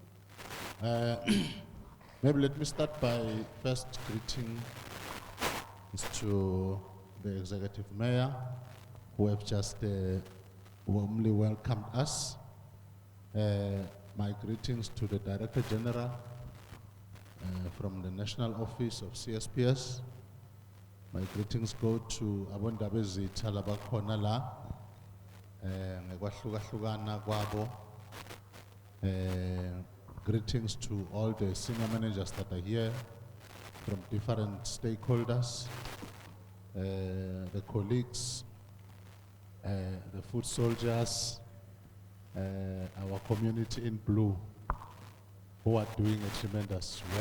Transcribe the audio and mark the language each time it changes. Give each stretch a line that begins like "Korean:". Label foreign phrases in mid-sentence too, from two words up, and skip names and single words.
English: Maybe let me start by first greeting to the Executive Mayor, who have just warmly welcomed us. My greetings to the Director General from the National Office of CSPS. My greetings go to
South Ndebele: Abondabezi Talabakhona la, ngekwahlukana kwabo.
English: Greetings to all the senior managers that are here from different stakeholders, the colleagues, the foot soldiers, our community in blue, who are doing a tremendous work.